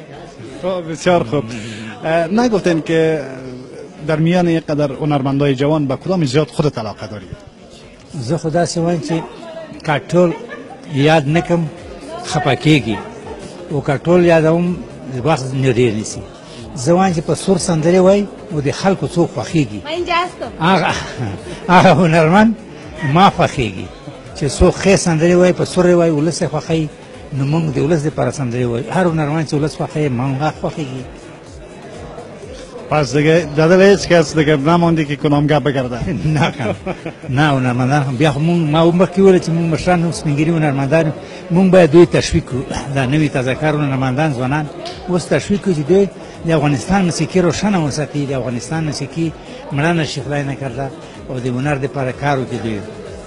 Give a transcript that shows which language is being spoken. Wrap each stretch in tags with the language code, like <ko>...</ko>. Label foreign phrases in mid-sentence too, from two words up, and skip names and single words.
<fa>بسیار خوب. نگفتین که در میان یک قدر هنرمندای جوان به کدام زیاد خودت علاقه داری؟</fa> <ps>زه خو داسې وایم چې که ټول یاد نه کړم خفه کېږي او که ټول یادوم وخت نه ډېر نیسي. زه وایم چې په سور سندرې وایي او د خلکو څوک خوښېږي هغه هنرمند ما خوښېږي چې څوک ښې سندرې وایي په سور یې وایي ولس یې خوښوي نو موږ د ولس دپاره سندرې وایو هر هنرمند چې ولس خوښوي ما خوښېږي.</ps> <fa>پس دیگه داده هیچ کس دیگه نمانده که کدام گپ بگرده؟</fa> <ps>نه هنرمندان هم بیا خو ما مخکې وویل چې موږ مشران هم سپین ږیري هنرمندان موږ باید دوی تشویق کړو دا نوي تازه کار هنرمندان ځوانان اوس تشویق کړو چې دوی د افغانستان موسیقي روښانه وساتي د افغانستان موسیقي مړه نشي خدای نکرده او د هنر دپاره کار وکړي دوی.</ps>